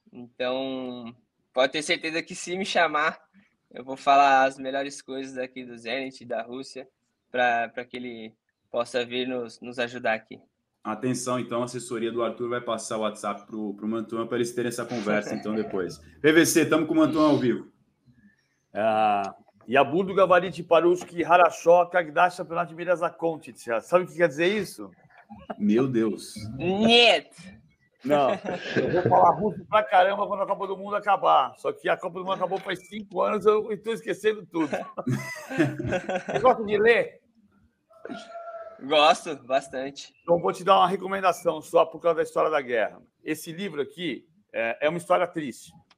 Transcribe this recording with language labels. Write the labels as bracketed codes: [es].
[pt] Então, pode ter certeza que se me chamar, eu vou falar as melhores coisas aqui do Zenit, da Rússia, para que ele possa vir nos ajudar aqui. Atenção, então, a assessoria do Arthur vai passar o WhatsApp pro Mantuan para eles terem essa conversa, então, depois. PVC, estamos com o Mantuan ao vivo. [ru] Я буду говорить по-русски хорошо, когда чемпионат мира закончится. [pt] Sabe o que quer dizer isso? Meu Deus. [ru] Нет! [pt] Não, eu vou falar russo pra caramba quando a Copa do Mundo acabar. Só que a Copa do Mundo acabou faz 5 anos, eu estou esquecendo tudo. Você gosta de ler? Gosto bastante. Então, vou te dar uma recomendação só por causa da história da guerra. Esse livro aqui é uma história triste.